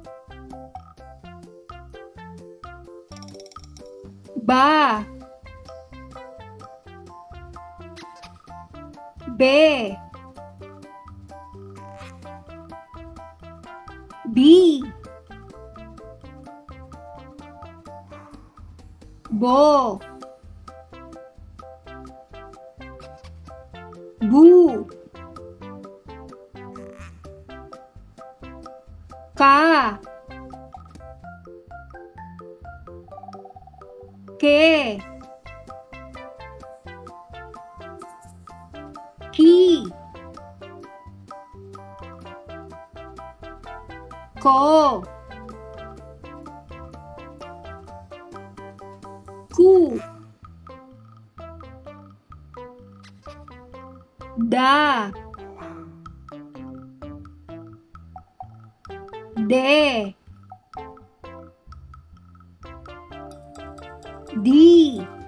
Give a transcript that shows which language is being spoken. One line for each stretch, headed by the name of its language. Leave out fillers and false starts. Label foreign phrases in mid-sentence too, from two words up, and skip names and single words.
Indonesian: Ba. Be. Bi. Bo. Bu. Ka. Ke. Ki. Ko. Ku. Da. De. Di.